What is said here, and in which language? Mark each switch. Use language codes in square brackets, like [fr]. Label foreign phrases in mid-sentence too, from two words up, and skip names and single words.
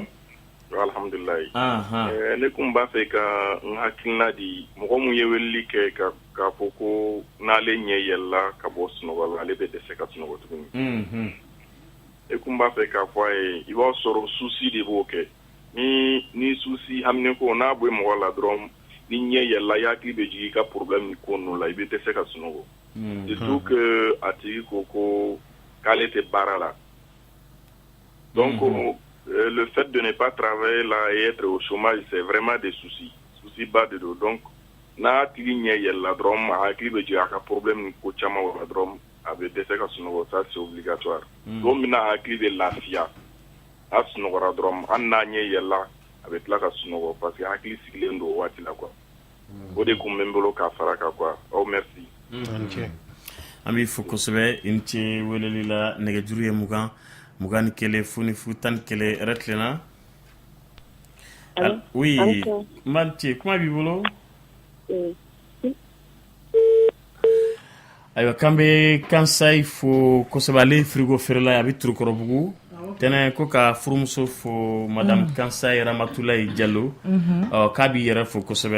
[bm] alhamdulilayi ne kun b'a fɛ ka n hakilina di mɔgɔ mun ye weleli kɛ k'a fɔ ko n'ale ɲɛ yɛlɛla ka bɔ sunɔgɔ la ale bɛ dɛsɛ ka sunɔgɔ tuguni ne kun b'a fɛ k'a fɔ a ye i b'a sɔrɔ susi de b'o kɛ ni susi hamine ko n'a bɔ mɔgɔ la dɔrɔn ni ɲɛ yɛlɛla i hakili bɛ jigin i ka problème ni ko ninnu la i bɛ dɛsɛ ka sunɔgɔ [fr] surtout que [bm] a tigi ko k'ale tɛ baara la [fr] donc le fait de ne pas travailler là et être au chômage c'est vraiment des soucis bas de dos [bm] donc n'a tigi ɲɛ yɛlɛla dɔrɔn a hakili bɛ jigin a ka problème ni ko caman o la dɔrɔn a bɛ dɛsɛ ka sunɔgɔ [fr] ça c'est obligatoire [bm] don min na hakili bɛ lafiya a sunɔgɔra dɔrɔn hali n'a ɲɛ yɛlɛla a bɛ tila ka sunɔgɔ [fr] parce que [bm] hakili sigilen don o waati la quoi o de kun bɛ n bolo k'a fara kan quoi aw merci an b'i fo kosɛbɛ i ni ce weleli la nɛgɛjuru ye 21 foni fu 11 yɛrɛ tilenna oui n b'a ce kuma b'i bolo ayiwa k'an bɛ Kansayi fo kosɛbɛ ale frigo feerela ye a bɛ Turukɔrɔbugu Tɛnɛ ko ka furumuso fo madame Kansayi Ramatulayi Diallo k'a b'i yɛrɛ fo kosɛbɛ